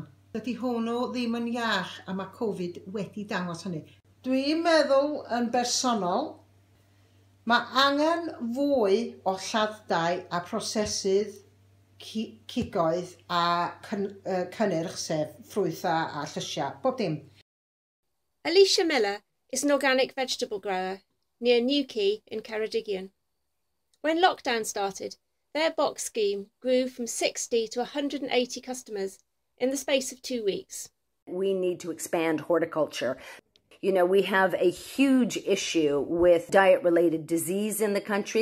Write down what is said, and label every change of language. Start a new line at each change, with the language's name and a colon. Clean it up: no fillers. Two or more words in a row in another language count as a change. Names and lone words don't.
Welsh: Dydy hwnnw ddim yn iach a mae Covid wedi dangos hynny. Dwi'n meddwl yn bersonol, mae angen fwy o lladdau a prosesydd cigoedd a cynnyrch sef ffrwythau a llysiau, bob dim.
English: Alicia Miller is an organic vegetable grower near Newquay in Ceredigion. When lockdown started, their box scheme grew from 60 to 180 customers in the space of 2 weeks. We need to expand horticulture. You know, we have a huge issue with diet-related disease in the country.